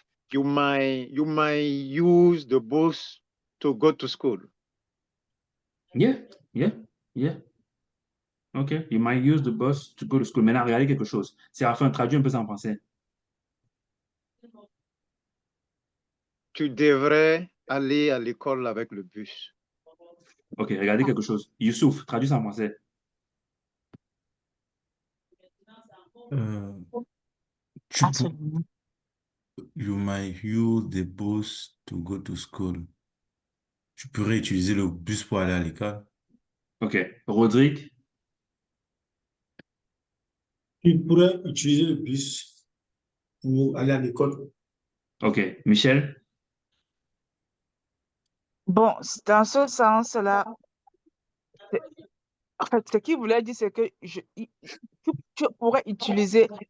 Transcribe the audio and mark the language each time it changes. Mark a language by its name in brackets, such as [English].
[English] You might use the bus to go to school. Yeah, yeah, yeah. OK. You might use the bus to go to school. [French] Maintenant, regardez quelque chose. Séraphin, traduit un peu ça en français. Tu devrais aller à l'école avec le bus. OK, regardez quelque chose. Youssouf, traduit ça en français. Tu peux, Absolument. [English] you might use the bus to go to school. [French] Tu pourrais utiliser le bus pour aller à l'école. OK. Rodrigue. Tu pourrais utiliser le bus pour aller à l'école. OK. Michel. Bon, dans ce sens-là, en fait, ce qu'il voulait dire, c'est que tu pourrais utiliser.